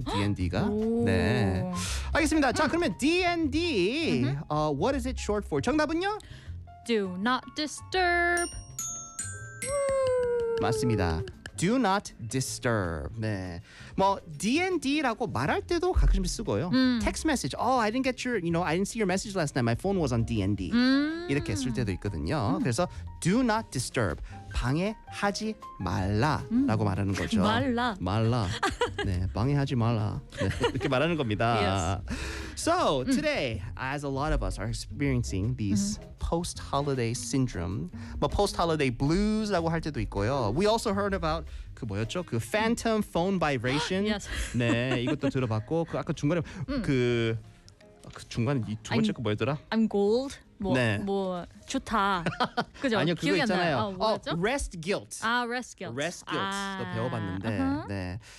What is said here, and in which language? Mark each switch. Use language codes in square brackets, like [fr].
[ko] DND가. 네. 알겠습니다. 자 그러면 DND. [en] What is it short for? [ko] 정답은요? [en] Do not disturb. [ko] 맞습니다. [en] Do not disturb. [ko] 네. 뭐 DND라고 말할 때도 가끔 쓰고요. [en] Text message. I didn't get your, you know, I didn't see your message last night. My phone was on DND. [ko] 이렇게 쓸 때도 있거든요. 그래서 [en] do not disturb. [ko] 방해하지 말라라고 말하는 거죠. 말라. 네, 방해하지 말라. 네, 이렇게 말하는 겁니다. [en] Yes. So, today as a lot of us are experiencing these post-holiday syndrome, but post-holiday blues [ko] 라고 할 때도 있고요. [en] We also heard about [ko] 그 뭐였죠? 그 [en] phantom phone vibration. Yes. [ko] 네, 이것도 들어봤고 그 아까 중간에 그 중간에 이 두 번째 그 뭐였더라? [en] I'm gold. [ko] 뭐 좋다. 그죠? 아니요, 그거 있잖아요. [en] rest guilt. [ko] 아, rest guilt도 배워봤는데, 네.